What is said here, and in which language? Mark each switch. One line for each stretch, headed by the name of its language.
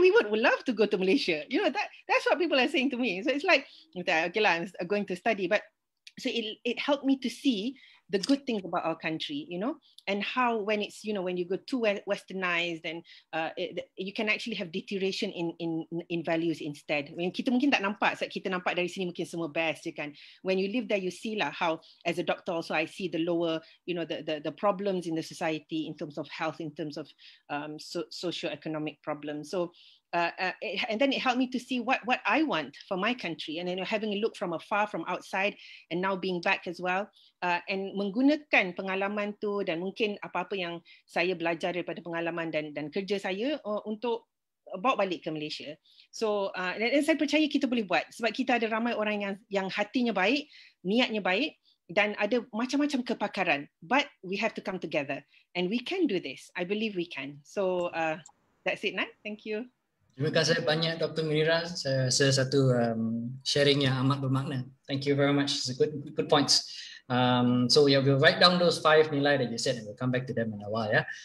English: We would love to go to Malaysia." That's what people are saying to me. So it's like, okay lah, I'm going to study, but so it helped me to see the good things about our country, and how when it's, when you go too westernized, then you can actually have deterioration in values instead.
Malay: When kita mungkin tak nampak, sebab kita nampak dari sini mungkin semua best je kan.
English: When you live there, you see lah how, as a doctor also, I see the lower, the problems in the society in terms of health, in terms of socio-economic problems. So and then it helped me to see what I want for my country, and then having a look from afar, from outside, and now being back as well, and
Malay: menggunakan pengalaman tu dan mungkin apa-apa yang saya belajar daripada pengalaman dan kerja saya untuk bawa balik ke Malaysia. So dan saya percaya kita boleh buat, sebab kita ada ramai orang yang hatinya baik, niatnya baik, dan ada macam-macam kepakaran,
English: but we have to come together and we can
Malay: do this. I believe we can.
English: So that's it, Nat. Thank you.
Malay: Terima kasih banyak Dr. Munirah. Satu sharing yang amat bermakna.
English: Thank you very much. It's a good points. So yeah, we'll write down those 5 nilai that you said and we'll come back to them in a while ya.